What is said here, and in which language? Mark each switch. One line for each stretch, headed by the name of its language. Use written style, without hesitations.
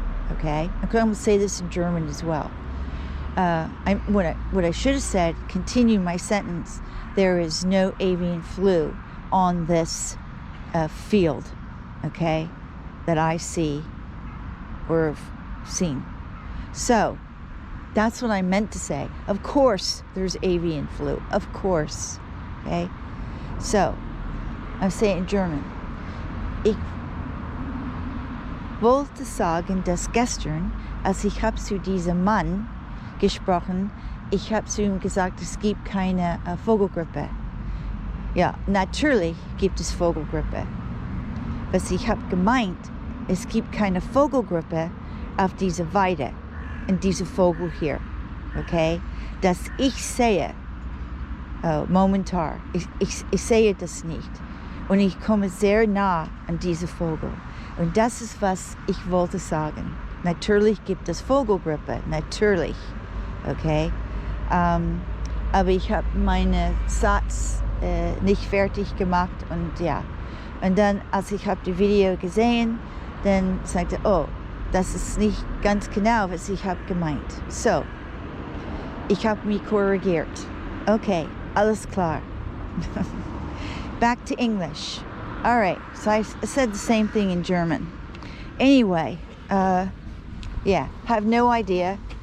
English: Okay, I'm going to say this in German as well. What I should have said, continue my sentence, there is no avian flu on this field, okay, that I see or have seen. So that's what I meant to say. Of course there's avian flu, of course, okay. So I'm saying in German,
German: ich wollte sagen, dass gestern, als ich habe zu diesem Mann gesprochen, ich habe zu ihm gesagt, es gibt keine Vogelgrippe. Ja, natürlich gibt es Vogelgrippe. Was ich habe gemeint, es gibt keine Vogelgrippe auf dieser Weide, in diesem Vogel hier, okay? Dass ich sehe, momentan, ich sehe das nicht. Und ich komme sehr nah an diese Vogel. Und das ist, was ich wollte sagen. Natürlich gibt es Vogelgrippe, natürlich, okay? Aber ich habe meinen Satz nicht fertig gemacht und ja. Und dann, als ich habe das Video gesehen, dann sagte oh, das ist nicht ganz genau, was ich habe gemeint. So, ich habe mich korrigiert.
English: Okay,
German: alles klar.
English: Back to English. All right, so I said the same thing in German. Anyway, yeah, have no idea.